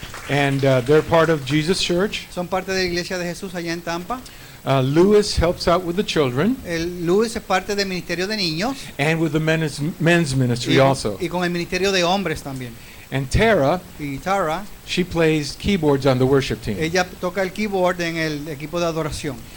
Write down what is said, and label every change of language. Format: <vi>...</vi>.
<en>And they're part of Jesus Church.</en> <es>Son parte de la iglesia de Jesús allá en Tampa.</es> <en>Louis helps out with the children</en> <es>Luis es parte del ministerio de niños</es> <en>and with the men's ministry also.</en> <es>y con el ministerio de hombres también.</es> <en>And Tara,</en> <es>Y Tara,</es> <en>she plays keyboards on the worship team.</en> <es>ella toca el keyboard en el equipo de adoración.</es>